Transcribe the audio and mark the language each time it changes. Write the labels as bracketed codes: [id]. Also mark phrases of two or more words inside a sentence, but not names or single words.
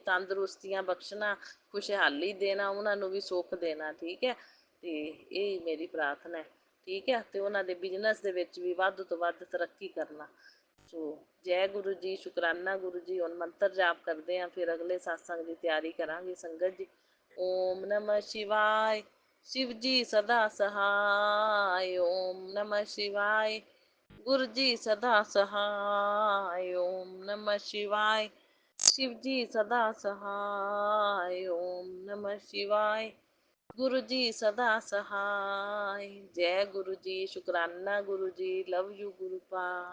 [pa] ਤੰਦਰੁਸਤੀਆਂ ਬਖਸ਼ਣਾ, ਖੁਸ਼ਹਾਲੀ ਦੇਣਾ, ਉਹਨਾਂ ਨੂੰ ਵੀ ਸੁੱਖ ਦੇਣਾ। ਠੀਕ ਹੈ, ਤੇ ਇਹ ਮੇਰੀ ਪ੍ਰਾਰਥਨਾ ਹੈ। ਠੀਕ ਹੈ, ਤੇ ਉਹਨਾਂ ਦੇ ਬਿਜ਼ਨਸ ਦੇ ਵਿੱਚ ਵੀ ਵੱਧ ਤੋਂ ਵੱਧ ਤਰੱਕੀ ਕਰਨਾ। ਸੋ ਜੈ ਗੁਰੂ ਜੀ, ਸ਼ੁਕਰਾਨਾ ਗੁਰੂ ਜੀ। ਹੁਣ ਮੰਤਰ ਜਾਪ ਕਰਦੇ ਹਾਂ, ਫਿਰ ਅਗਲੇ ਸਤਸੰਗ ਦੀ ਤਿਆਰੀ ਕਰਾਂਗੇ ਸੰਗਤ ਜੀ। [hi] ओम नमः शिवाय। शिव जी सदा सहाय। ओम नमः शिवाय। गुरु जी सदा सहाय। ओम नमः शिवाय। शिव जी सदा सहाय। ओम नमः शिवाय। गुरु जी सदा सहाय। जय गुरु जी, शुकराना गुरु जी। [en] love you Guru Pa.